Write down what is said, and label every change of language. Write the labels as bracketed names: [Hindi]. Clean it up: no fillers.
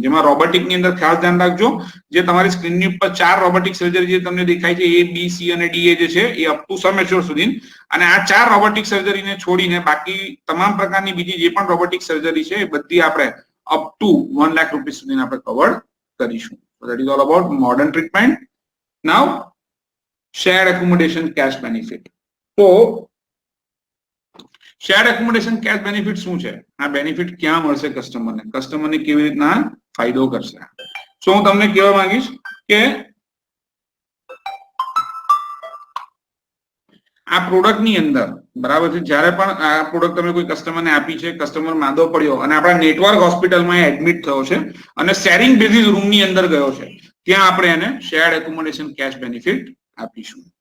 [Gujarati] જેમાં રોબોટિકની અંદર ખાસ ધ્યાન રાખજો જે તમારી સ્ક્રીનની ઉપર 4 રોબોટિક સર્જરી જે તમને દેખાય છે A, B, C અને D જે છે એ અપ ટુ સમેશ્વર સુધી અને આ 4 રોબોટિક સર્જરીને છોડીને બાકી તમામ પ્રકારની બીજી જે પણ રોબોટિક સર્જરી છે એ બધી આપણે અપ ટુ 1 લાખ રૂપિયા સુધી આપણે કવર કરીશું. [English] So that is all about modern treatment. Now shared accommodation cash benefit. [Gujarati] તો શેર્ડ એકોમોડેશન કેશ બેનિફિટ શું છે? આ બેનિફિટ ક્યાં મળશે કસ્ટમરને કેવી રીતના ફાયદો કરશે? સો હું તમને કહેવા માંગીશ કે આ પ્રોડક્ટની અંદર બરાબર છે જ્યારે પણ આ પ્રોડક્ટ તમે કોઈ કસ્ટમરને આપી છે કસ્ટમર માંદો પડ્યો અને આપણા નેટવર્ક હોસ્પિટલમાં એડમિટ થયો છે અને શેરિંગ બેઝિસ રૂમની અંદર ગયો છે ત્યાં આપણે એને શેર્ડ એકોમોડેશન કેશ બેનિફિટ આપીશું.